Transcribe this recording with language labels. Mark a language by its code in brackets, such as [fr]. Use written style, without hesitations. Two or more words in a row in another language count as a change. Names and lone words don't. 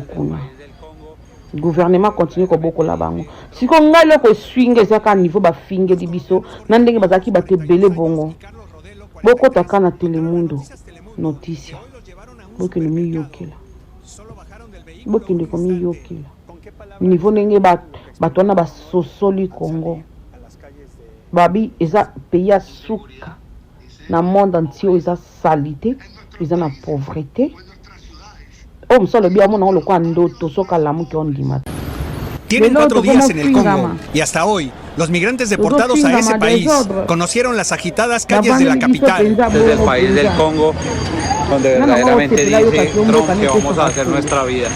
[ln] kuna [fr] gouvernement continue [ln] kobokola bango siko ngai loko swinga ezaka niveau bafingeli biso na ndenge bazalaki bato ebele bongo bokotaka na telemundo noticia bokende miyokela bokende komiyokela niveau ndenge bato wana basosoli Congo babi eza pays ya suka na [fr] monde entier [ln] eza salite eza na pauvreté [es] Tienen 4 días en el Congo y hasta hoy los migrantes deportados a ese país conocieron las agitadas calles de la capital. Desde el país del Congo, donde verdaderamente dice Trump que vamos a hacer nuestra vida.